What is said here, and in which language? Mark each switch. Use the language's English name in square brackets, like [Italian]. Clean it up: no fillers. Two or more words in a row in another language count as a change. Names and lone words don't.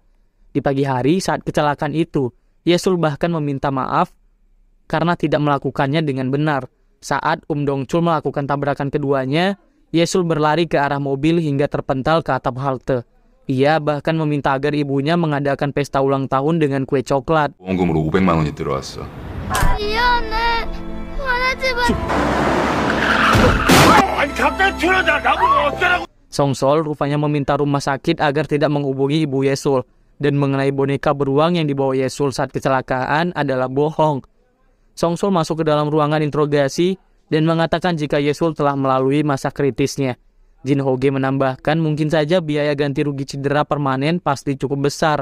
[Indonesian] Di pagi hari saat kecelakaan itu, Yesul bahkan meminta maaf karena tidak melakukannya dengan benar. Saat Dong-chul melakukan tabrakan keduanya, Yesul berlari ke arah mobil hingga terpental ke atap halte. Ia bahkan meminta agar ibunya mengadakan pesta ulang tahun dengan kue coklat. [Korean] 보험금으로 500만 원이 들어왔어. 미안해. 화내지 마. 아니 갑자기 튀어나와 나보고 어쩌라고. [Indonesian] Song-sol rupanya meminta rumah sakit agar tidak menghubungi Ibu Yesul. Dan mengenai boneka beruang yang dibawa Yesul saat kecelakaan adalah bohong. Song-sol masuk ke dalam ruangan interogasi dan mengatakan jika Yesul telah melalui masa kritisnya. Jin Ho-gi menambahkan mungkin saja biaya ganti rugi cedera permanen pasti cukup besar.